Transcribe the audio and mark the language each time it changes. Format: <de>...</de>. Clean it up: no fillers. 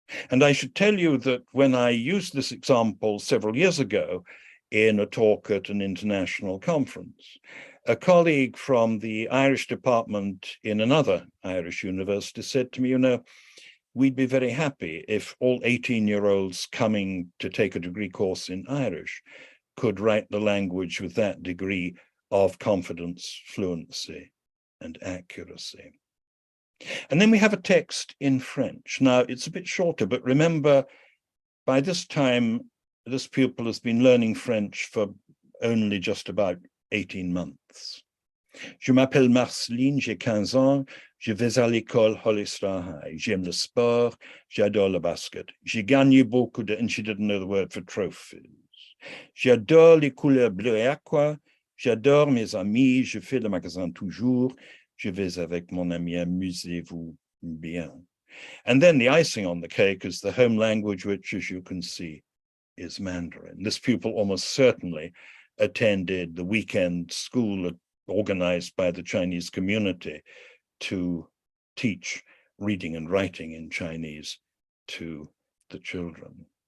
<en>And I should tell you that when I used this example several years ago in a talk at an international conference, a colleague from the Irish department in another Irish university said to me, you know, we'd be very happy if all 18-year-olds coming to take a degree course in Irish could write the language with that degree of confidence, fluency, and accuracy. And then we have a text in French. Now, it's a bit shorter, but remember, by this time, this pupil has been learning French for only just about 18 months.</en> <fr>Je m'appelle Marceline, j'ai 15 ans, je vais à l'école Hollister High. J'aime le sport, j'adore le basket. J'ai gagné beaucoup de,</fr> <en>and she didn't know the word for trophies.</en> <fr>J'adore les couleurs bleues et aqua, j'adore mes amis, je fais le magasin toujours, je vais avec mon ami, amusez-vous bien.</fr> <en>And then the icing on the cake is the home language, which, as you can see, is Mandarin. This pupil almost certainly attended the weekend school organized by the Chinese community to teach reading and writing in Chinese to the children.</en>